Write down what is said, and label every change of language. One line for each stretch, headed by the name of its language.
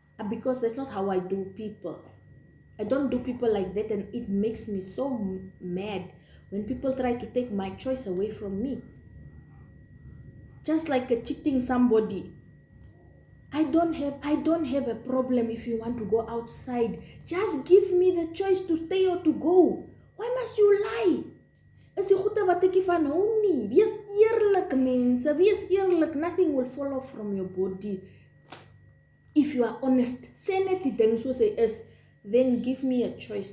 English: Because that's not how I do people. I don't do people like that, and it makes me so mad when people try to take my choice away from me. Just like cheating somebody. I don't have a problem if you want to go outside. Just give me the choice to stay or to go. Why must you lie?
Afrikaans: Is die goede wat ek van hou nie. Wees eerlik, mense. Wees eerlik.
English: Nothing will fall off from your body. If you are honest,
Afrikaans: sê net die ding soos hy is,
English: then give me a choice.